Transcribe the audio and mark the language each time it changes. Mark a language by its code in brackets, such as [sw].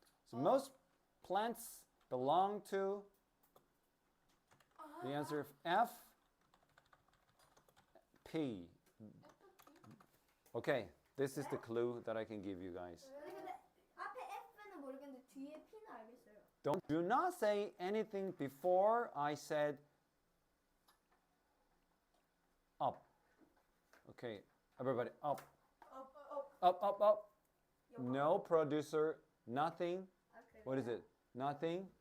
[en] So most plants belong to the answer F, P. Okay, this is the clue that I can give you guys. [ko] 근데 앞에 F는 모르겠는데 뒤에 P는 알겠어요. [en] Do not say anything before I said up. Okay, everybody up. Up. No producer, nothing. What is it? Nothing.